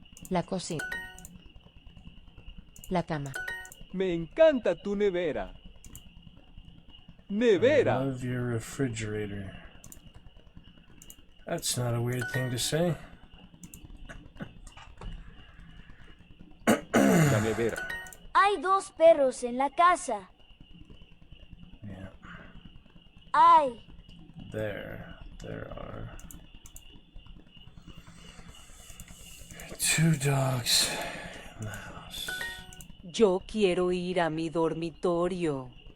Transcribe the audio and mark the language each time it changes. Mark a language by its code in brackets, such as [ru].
[es] La cocina. La cama. Me encanta tu nevera. [en] I [es] Nevera. [en] love your refrigerator. That's not a weird thing to say. [es] La nevera. Hay dos perros en la casa. [en] Yeah. [es] Hay. [en] There are 2 dogs in the house. [es] Yo quiero ir a mi dormitorio.